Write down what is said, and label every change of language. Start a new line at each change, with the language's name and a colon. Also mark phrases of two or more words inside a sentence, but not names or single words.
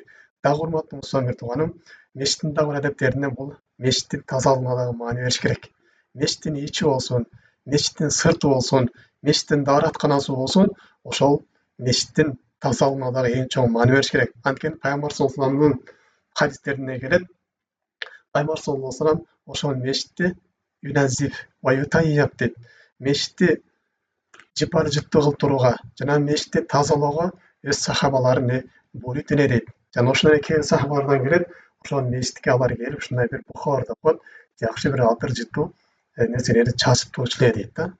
Kyrgyz: Дагы урматтуу мусулман бир тууганым, мечиттин дагы бир адептеринен бул мечиттин тазалыгына дагы маани бериш керек. Мечиттин ичи болсун, мечиттин сырты болсун, мечиттин дааратканасы болсун, ошол мечиттин тазалыгына дагы эң чоң маани бериш керек. Анткени Пайгамбар
Arabic: صلى الله عليه وسلم
Kyrgyz: хадистерине келет. Пайгамбар
Arabic: صلى الله عليه وسلم
Kyrgyz: ошол мечитти
Arabic: ينظف ويطيب
Kyrgyz: дейт. Мечитти жыпар жыттуу кылып турууга жана мечитти тазалоого өз сахабаларын буйрут эле дейт. Жана ошол эле кээ бир сахабалардан келет, ошол мечитке алар келип ушундай бир бухор деп коет, жакшы бир атыр жыттуу нерселерди чачып турчу эле дейт да.